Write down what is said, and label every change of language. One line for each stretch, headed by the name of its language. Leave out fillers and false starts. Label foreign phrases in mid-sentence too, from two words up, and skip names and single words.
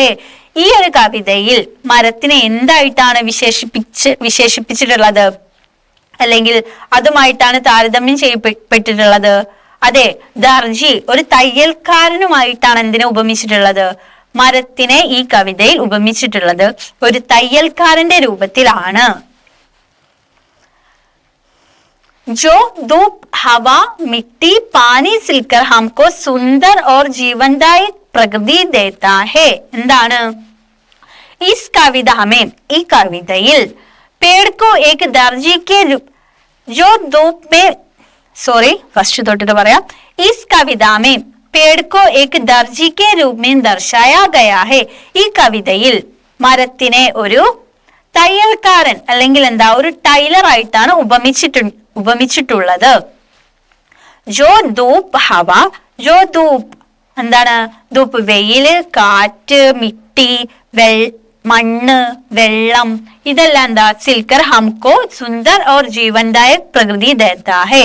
Malayalam: ഈ ഒരു കവിതയിൽ മരത്തിനെ എന്തായിട്ടാണ് വിശേഷിപ്പിച്ചിട്ടുള്ളത്, അല്ലെങ്കിൽ അതുമായിട്ടാണ് താരതമ്യം ചെയ്യപ്പെട്ടിട്ടുള്ളത്. അതെ, ദർജി ഒരു തയ്യൽക്കാരനുമായിട്ടാണ് എന്തിനെ ഉപമിച്ചിട്ടുള്ളത്, മരത്തിനെ ഈ കവിതയിൽ ഉപമിച്ചിട്ടുള്ളത് ഒരു തയ്യൽക്കാരന്റെ രൂപത്തിലാണ്.
Hindi: जो धूप हवा मिट्टी पानी सिलकर हमको सुंदर और जीवनदायी प्रकृति देता है. എന്താണ്, इस कविता में
Malayalam: ഈ കവിതയിൽ
Hindi: पेड़ को एक दर्जे के जो धूप में फर्स्ट
Malayalam: തൊട്ടിട്ട് പറയാം.
Hindi: इस कविता में पेड़ को एक दर्जे के रूप में दर्शाया गया है.
Malayalam: ഈ കവിതയിൽ മരത്തിനെ ഒരു തയ്യൽക്കാരൻ അല്ലെങ്കിൽ എന്താ ഒരു ടൈലർ ആയിട്ടാണ് ഉപമിച്ചിട്ടുള്ളത്.
Hindi: जो धूप हवा, जो धूप എന്താണ്, ധൂപ്പ്
Malayalam: വെയില്, കാറ്റ്,
Hindi: മിട്ടി,
Malayalam: മണ്ണ്, വെള്ളം, ഇതെല്ലാം എന്താ
Hindi: सिलकर हमको सुंदर और जीवनदायक प्रकृति देता है.